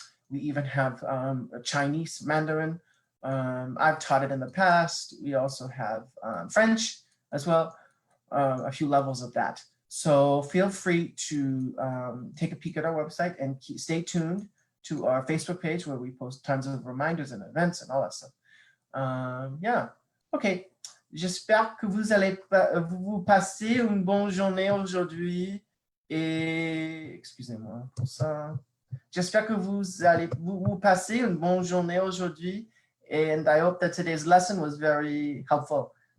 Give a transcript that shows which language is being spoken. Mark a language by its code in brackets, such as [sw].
[en] We even have Chinese, Mandarin. I've taught it in the past. We also have French as well, a few levels of that. So feel free to take a peek at our website and stay tuned to our Facebook page, where we post tons of reminders and events and all that stuff. Yeah, okay. [fr] J'espère que vous allez vous passer une bonne journée aujourd'hui. Et excusez-moi pour ça. J'espère que vous allez vous passer une bonne journée aujourd'hui. [en] And I hope that today's lesson was very helpful.